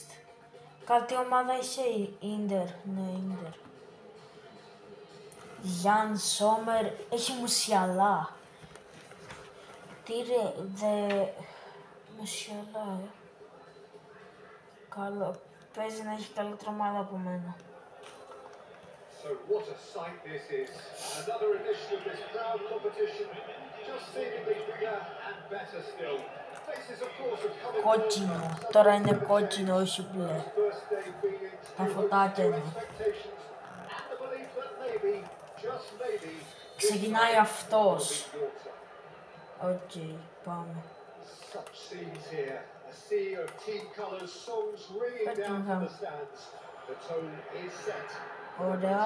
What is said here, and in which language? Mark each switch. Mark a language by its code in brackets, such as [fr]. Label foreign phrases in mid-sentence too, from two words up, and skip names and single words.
[el] Κάτι ομάδα είσαι Ίντερ, ναι Ίντερ. Γιάν Σόμερ, έχει Μουσιαλά. Τι ρε, Μουσιαλά, Καλό, παίζει να έχει καλύτερη ομάδα από μένα. [en] So what a sight this is. Another edition of this proud competition. Just seemingly bigger and better still. Faces of course have come in. [el] Κόκκινο, τώρα είναι κόκκινο, όχι μπλε. Τα φωτάκια είναι. Ξεκινάει αυτός. Οκ, πάμε. Ωραία.